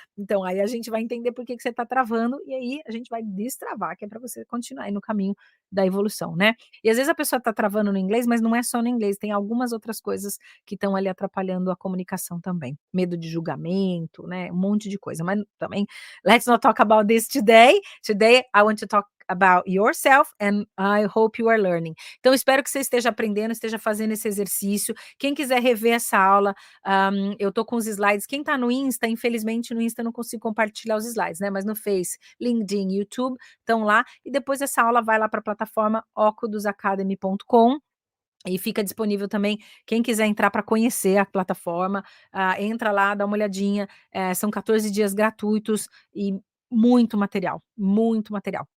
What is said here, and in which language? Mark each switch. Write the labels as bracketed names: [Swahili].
[Portuguese] Então, aí a gente vai entender por que que você está travando, e aí a gente vai destravar, que é para você continuar aí no caminho da evolução, né. E às vezes a pessoa está travando no inglês, mas não é só no inglês, tem algumas outras coisas que estão ali atrapalhando a comunicação também. Medo de julgamento, né, um monte de coisa, mas também [English] let's not talk about this today. Today I want to talk about yourself and I hope you are learning. [Portuguese] Então espero que você esteja aprendendo, esteja fazendo esse exercício. Quem quiser rever essa aula, eu tô com os slides. Quem tá no Insta, infelizmente no Insta eu não consigo compartilhar os slides, né, mas no Face, LinkedIn, YouTube, estão lá, e depois essa aula vai lá para a plataforma ocudusacademy.com, e fica disponível também, quem quiser entrar para conhecer a plataforma, entra lá, dá uma olhadinha, são 14 dias gratuitos e muito material, muito material.